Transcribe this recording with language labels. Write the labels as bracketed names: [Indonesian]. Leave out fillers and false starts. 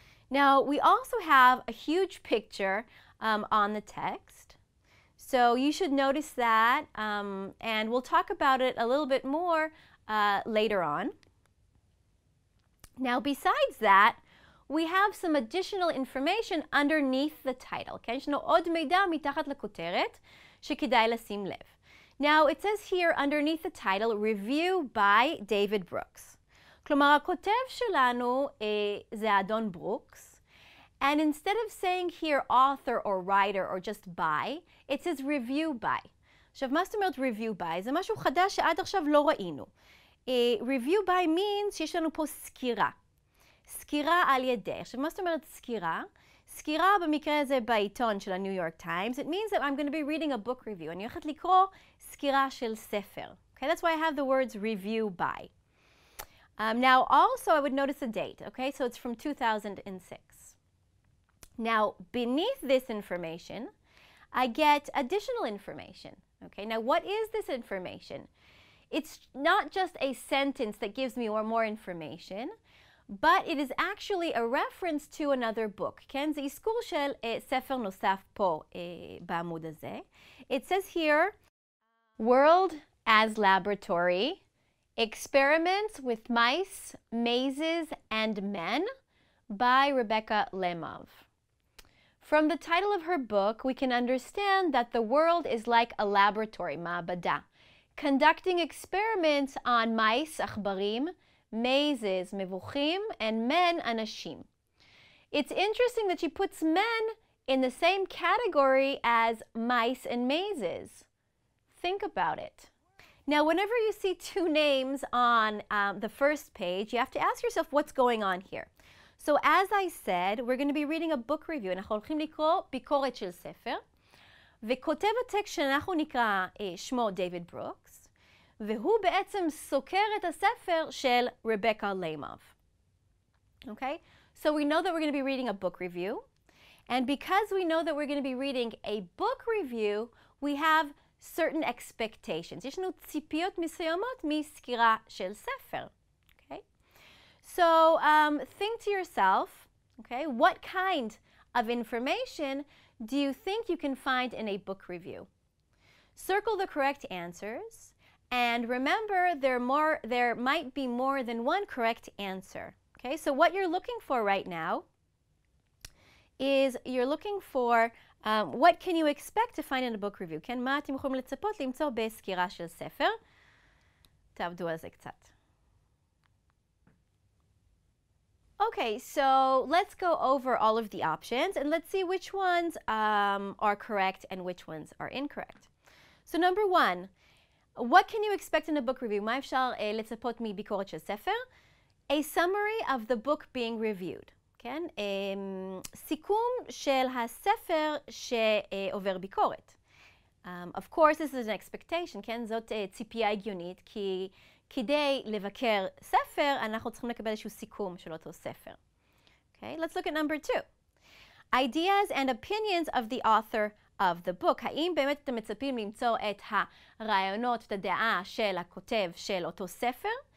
[English] Now, we also have a huge picture on the text. So you should notice that, and we'll talk about it a little bit more later on. Now, besides that, we have some additional information underneath the title. [Hebrew] כן? יש לנו עוד מידע מתחת לכותרת שכדאי לשים לב. [English] Now, it says here underneath the title, Review by David Brooks. [Hebrew] כלומר, הכותב שלנו זה האדון ברוקס. [English] And instead of saying here author or writer or just by, it says review by. [Hebrew] עכשיו, מה זאת אומרת [English] review by? [Hebrew] זה משהו חדש שעד עכשיו לא ראינו. [English] Review by means [Hebrew] שיש לנו פה סקירה. סקירה על ידי. עכשיו, מה זאת אומרת סקירה? סקירה במקרה הזה בעיתון של הניו יורק טיימס. [English] It means that I'm going to be reading a book review. [Hebrew] אני הולכת לקרוא סקירה של ספר. [English] Okay, that's why I have the words review by. Now, also, I would notice the date. Okay, so it's from 2006. Now, beneath this information, I get additional information. Okay, now what is this information? It's not just a sentence that gives me more information, but it is actually a reference to another book. [Hebrew] כן? זה אזכור של ספר נוסף פה בעמוד הזה. [English] It says here, World as Laboratory, Experiments with Mice, Mazes, and Men by Rebecca Lemov. From the title of her book, we can understand that the world is like a laboratory, מעבדה, conducting experiments on mice, עכברים, mazes, מבוכים, and men, אנשים. It's interesting that she puts men in the same category as mice and mazes. Think about it. Now, whenever you see two names on the first page, you have to ask yourself what's going on here. So as I said, we're going to be reading a book review. [Hebrew] אנחנו הולכים לקרוא ביקורת של ספר. וכותב הטקסט שאנחנו נקרא שמו דיוויד ברוקס. והוא בעצם סוקר את הספר של רבקה ליימוב. [English] Okay, so we know that we're going to be reading a book review. And because we know that we're going to be reading a book review, we have certain expectations. [Hebrew] יש לנו ציפיות מסוימות מסקירה של ספר. [English] Okay? So think to yourself, okay, what kind of information do you think you can find in a book review? Circle the correct answers, and remember there might be more than one correct answer. Okay, so what you're looking for right now is you're looking for what can you expect to find in a book review. [Hebrew] כן, מה אתם יכולים לצפות למצוא בסקירה של ספר? תעבדו על זה קצת. [English] Okay, so let's go over all of the options and let's see which ones are correct and which ones are incorrect. So number one, what can you expect in a book review? [Hebrew] מה אפשר לצפות מביקורת של ספר? [English] A summary of the book being reviewed. [Hebrew] כן? סיכום של הספר שעובר ביקורת. [English] Of course, this is an expectation, כן? [Hebrew] זאת ציפייה הגיונית, כי כדי לבקר ספר, אנחנו צריכים לקבל איזשהו סיכום של אותו ספר. [English] Okay, let's look at number 2. Ideas and opinions of the author of the book. [Hebrew] האם באמת אתם מצפים למצוא את הרעיונות, את הדעה של הכותב של אותו ספר?